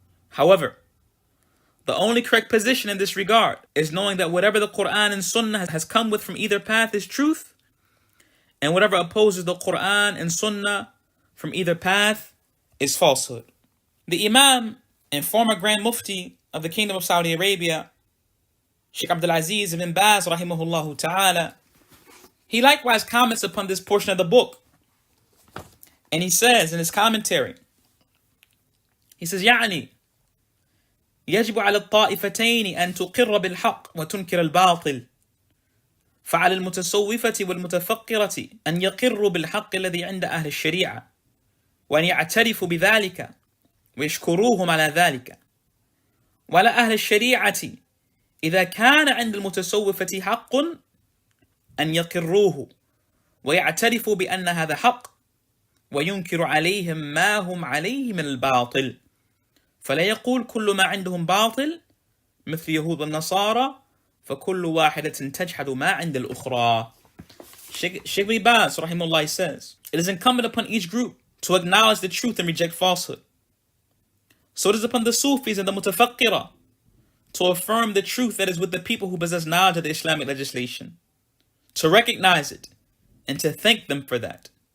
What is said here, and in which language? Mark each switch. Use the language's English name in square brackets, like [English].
[English] However, the only correct position in this regard is knowing that whatever the Quran and Sunnah has come with from either path is truth, and whatever opposes the Quran and Sunnah from either path is falsehood. The Imam and former Grand Mufti of the Kingdom of Saudi Arabia, Sheikh Abdul Aziz ibn Baz rahimahullah ta'ala, he likewise comments upon this portion of the book. And he says in his commentary, he says, [Arabic] يعني يجب على الطائفتين أن تقر بالحق وتنكر الباطل فعلى المتصوفة والمتفقرة أن يقروا بالحق الذي عند أهل الشريعة وأن يعترفوا بذلك ويشكروهم على ذلك وعلى أهل الشريعة إذا كان عند المتصوفة حق أن يقروه ويعترفوا بأن هذا حق وينكر عليهم ما هم عليه من الباطل فلا يقول كل ما عندهم باطل مثل يهود والنصارى فكل واحدة تجحد ما عند الأخرى. [English] Sheikh Ibn Baz, rahimahullah, says, it is incumbent upon each group to acknowledge the truth and reject falsehood. So it is upon the Sufis and the Mutafakkira to affirm the truth that is with the people who possess knowledge of the Islamic legislation, to recognize it, and to thank them for that.